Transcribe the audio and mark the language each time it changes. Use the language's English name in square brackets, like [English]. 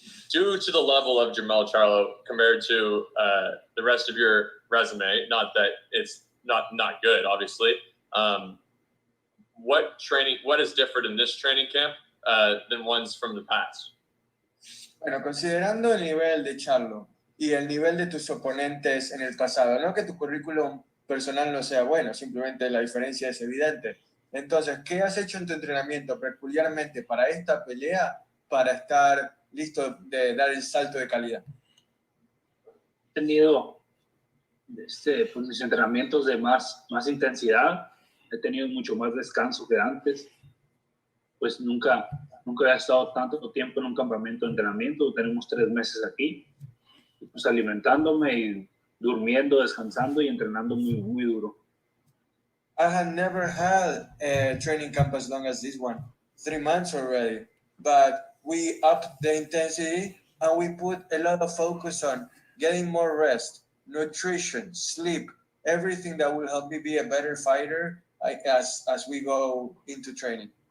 [English] Due to the level of Jamal Charlo compared to the rest of your resume, not that it's not good, obviously. What is different in this training camp than ones from the past? [Spanish] Bueno, considerando el nivel de Charlo y el nivel de tus oponentes en el pasado, no que tu currículum personal no sea bueno, simplemente la diferencia es evidente. Entonces, ¿qué has hecho en tu entrenamiento peculiarmente para esta pelea para estar listo de dar el salto de calidad? He tenido pues mis entrenamientos de más intensidad, he tenido mucho más descanso que antes, pues nunca he estado tanto tiempo en un campamento de entrenamiento, tenemos 3 meses aquí, pues alimentándome y durmiendo, descansando y entrenando muy duro. [English] I have never had a training camp as long as this one, 3 months already, but we upped the intensity and we put a lot of focus on getting more rest, nutrition, sleep, everything that will help me be a better fighter as we go into training.